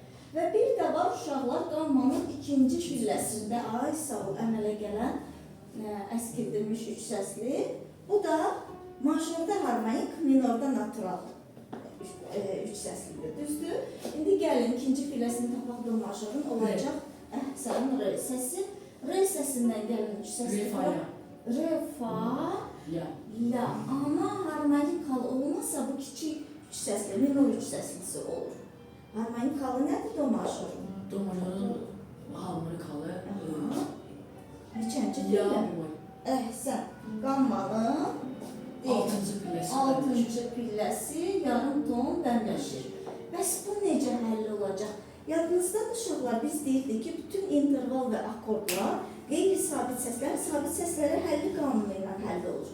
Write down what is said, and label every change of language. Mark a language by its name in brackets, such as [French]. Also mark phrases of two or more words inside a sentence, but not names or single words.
[Azerbaijani] Və bir də var uşaqlar qammanın ikinci pilləsində ay sağ ol əmələ gələn əskildirilmiş üç səsli. Bu da majorda harmonik, minorda natural üç səslidir, düzdür? İndi gəlin ikinci pilləsini tapaq bu majorun olacaq əhsən R səsi. R səsindən gəlin üç səsli. Re, fa, la. Amma harmonikalı olmasa bu kiçik üç səsli, minor üç səslisi olur. Harmonikalı nədir do majorun? Do majorun harmonikalı Neçənci pillə? Əhsən, qammanın altıncı pilləsi yarım ton bəmləşir. Bəs bu necə həll olacaq? Yadınızda uşaqlar biz deyirdik ki, bütün interval və akordlar qeyri-sabit səslərə həlli qanunu ilə həll olur.